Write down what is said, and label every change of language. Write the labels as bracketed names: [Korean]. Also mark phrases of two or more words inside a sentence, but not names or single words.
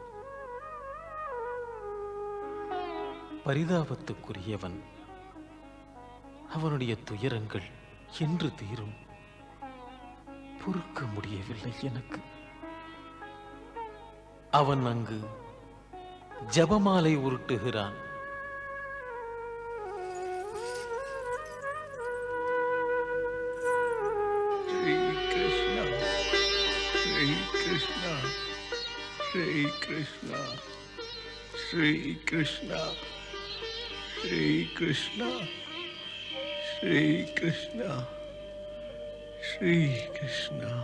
[Tamil] பரிதாபத்துக்குரியவன். அவனுடைய துயரங்கள் என்று தீரும்? பொறுக்க முடியவில்லை எனக்கு. அவன் அங்கு ஜபமாலை உருட்டுகிறான். [Sanskrit] Shri Krishna, Shri Krishna, Shri Krishna, Shri Krishna, Shri Krishna, Shri Krishna, Shri Krishna.